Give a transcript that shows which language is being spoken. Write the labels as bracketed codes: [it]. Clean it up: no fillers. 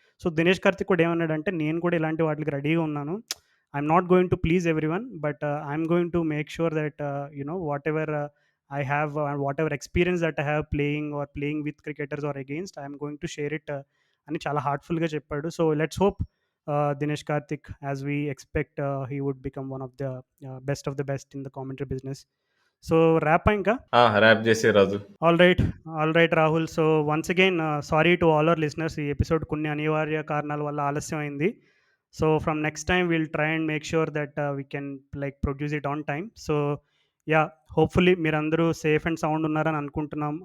[te] So Dinesh Karthik కూడా ఏమన్నాడంటే, నేను కూడా ఇలాంటి వాటికి రెడీగా ఉన్నాను. [en] I'm not going to please everyone, but I'm going to make sure that whatever I have whatever experience that I have playing with cricketers are against I'm going to share it [te] అని చాలా హార్ట్ఫుల్గా చెప్పాడు. [en] So let's hope Dinesh Karthik, as we expect he would become one of the best of the best in the commentary business. So wrap ఇంకా. [te] Rap చేసే రాజు. [en] All right Rahul. So once again sorry to all our listeners, [te] ఈ episode కొన్ని అనివార్య కారణాల వల్ల ఆలస్యం అయింది. [en] So from next time will try and make sure that we can like produce it on time. [te] So yeah, hopefully మీరందరూ safe and sound ఉన్నారని అనుకుంటున్నాం.